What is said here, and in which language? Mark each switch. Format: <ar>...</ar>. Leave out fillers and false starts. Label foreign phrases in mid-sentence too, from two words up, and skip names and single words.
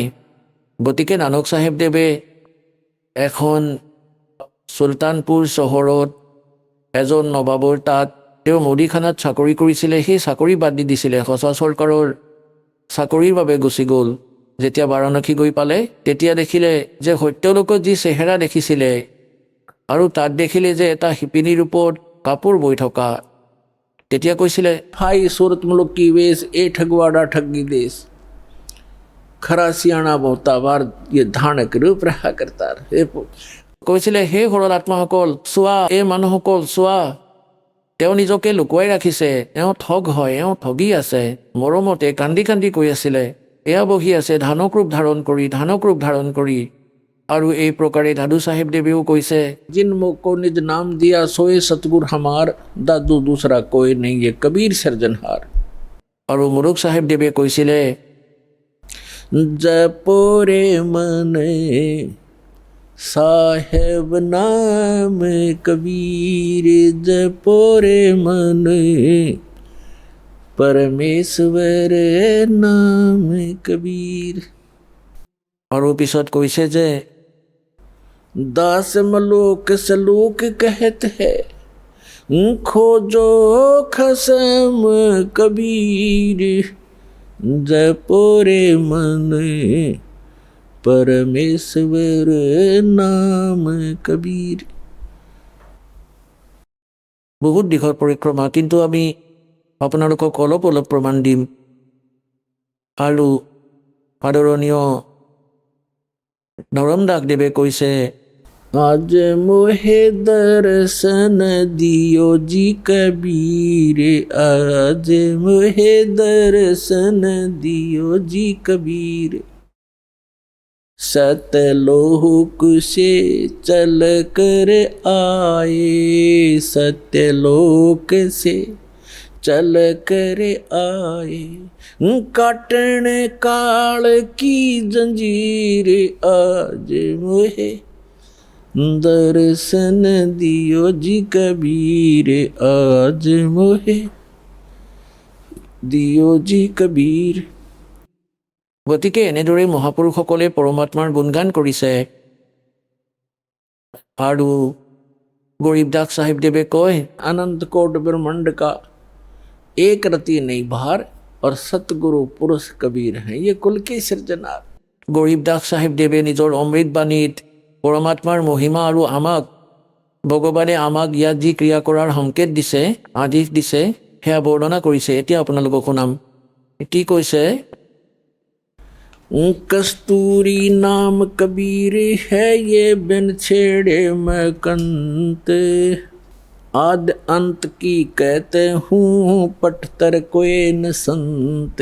<as>গতিকে নানক চাহেবদেৱে এখন চুলতানপুৰ চহৰত এজন নবাবৰ তাত তেওঁ মুদিখানাত চাকৰি কৰিছিলে। সেই চাকৰি বাদ দি দিছিলে, সঁচা চৰকাৰৰ চাকৰিৰ বাবে গুচি গ'ল। যেতিয়া বাৰাণসী গৈ পালে তেতিয়া দেখিলে যে সত্যলোকত যি চেহেৰা দেখিছিলে আৰু তাত দেখিলে যে এটা শিপিনীৰ ওপৰত কাপোৰ বৈ থকা। তেতিয়া কৈছিলে,</as> <hi>हाई सूरत मुल्क की वेश ए ठगवाड़ा ठगी देश खरा सियाणा बहुतावार ये धानक रूप रहा करता हे</hi> <as>কৈছিলে হে সৰল আত্মাসকল চোৱা, এই মানুহসকল চোৱা, তেওঁ নিজকে লুকুৱাই ৰাখিছে, এওঁ ঠগ হয়, এওঁ ঠগি আছে। মৰমতে কান্দি কান্দি কৈ আছিলে, এয়া বহি আছে ধানক ৰূপ ধাৰণ কৰি, ধানক ৰূপ ধাৰণ কৰি। আৰু এই প্ৰকাৰে দাদু চাহেবদেৱেও কৈছে,</as> <hi>जिन मुख को निज नाम दिया सोए सतगुर हमार दादू दूसरा कोई नहीं ये कबीर सृजनहार।</hi> <as>আৰু মুৰুক চাহেবদেৱে কৈছিলে,</as> <hi>जपोरे मन साहेब नाम कबीर जपोरे मन परमेश्वर नाम कबीर।</hi> <as>আৰু পিছত কৈছে যে</as> <hi>दास मलोक सलूक कहत है खोजो खसम कबीर जपोरे मन परमेश्वर नाम कबीर।</hi> <as>বহুত দিশৰ পৰিক্ৰমা, কিন্তু আমি আপোনালোকক অলপ অলপ প্ৰমাণ দিম। আৰু আদৰণীয় নৰম দাসদেৱে কৈছে,</as> <hi>आज मोहे दर्शन दियो जी कबीर आज मोहे दर्शन दियो जी कबीर सतलोक से चल कर आए सत्यलोक से चल कर आए काटन काल की जंजीर आज मोहे दर्शन दियो जी कबीर आज मोहे दियो जी कबीर।</hi> <as>গতিকে এনেদৰে মহাপুৰুষসকলে পৰমাত্মাৰ গুণগান কৰিছে। আৰু গৰীব দাস চাহেবদেৱে কয়,</as> <hi>अनंत कोट ब्रह्मांड का एक रति नहीं भार और सतगुरु पुरुष कबीर हैं ये कुल के सृजनार।</hi> <as>গৰীব দাস চাহেবদেৱে নিজৰ অমৃতবাণীত পৰমাত্মাৰ মহিমা আৰু আমাক ভগৱানে আমাক ইয়াত যি ক্ৰিয়া কৰাৰ সংকেত দিছে, আদেশ দিছে, সেয়া বৰ্ণনা কৰিছে। এতিয়া আপোনালোকক শুনাম। কি কৈছে,</as> <hi>कस्तूरी नाम कबीर है ये बिन छेड़े मैं कंत आद अंत की कहते हूँ पटतर कोई न संत।</hi>